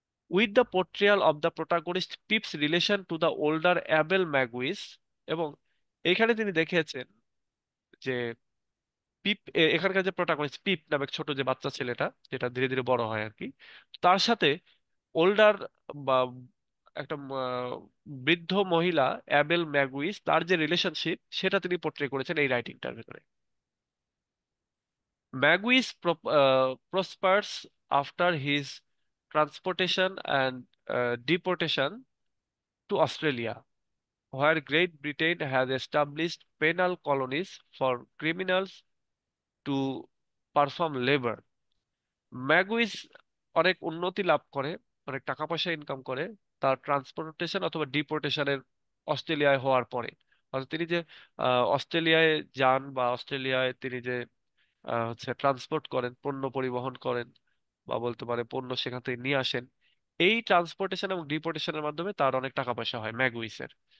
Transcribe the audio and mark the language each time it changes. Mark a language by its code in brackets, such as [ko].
[bn] With the পোর্ট্রিয়াল of the protagonist pips relation to the older Abel ম্যাগুইস, এবং এখানে তিনি দেখিয়েছেন যে পিপ, এখানকার যে প্রোটাগনিস্ট পিপ নামে ছোট যে বাচ্চা ছেলেটা, যেটা ধীরে ধীরে বড় হয় আর কি, তার সাথে ওল্ডার বা একটা বৃদ্ধ মহিলা অ্যাবেল ম্যাগুইস, তার যে রিলেশনশিপ, সেটা তিনি পোর্ট্রে করেছেন এই রাইটিংটার ভেতরে। [en] Magwitch prospers after his transportation and deportation to Australia, where Great Britain has established penal colonies for criminals to perform labor. [bn] ম্যাগুইস অনেক উন্নতি লাভ করে, অনেক টাকা পয়সা ইনকাম করে তার ট্রান্সপোর্টেশন অথবা ডিপোর্টেশনের অস্ট্রেলিয়ায় হওয়ার পরে। অর্থাৎ তিনি যে অস্ট্রেলিয়ায় যান, বা অস্ট্রেলিয়ায় তিনি যে হচ্ছে ট্রান্সপোর্ট করেন, পণ্য পরিবহন করেন, বা বলতে পারে পণ্য সেখান থেকে নিয়ে আসেন, এই ট্রান্সপোর্টেশন এবং ডিপোর্টেশনের মাধ্যমে তার অনেক টাকা পয়সা হয় ম্যাগুইসের।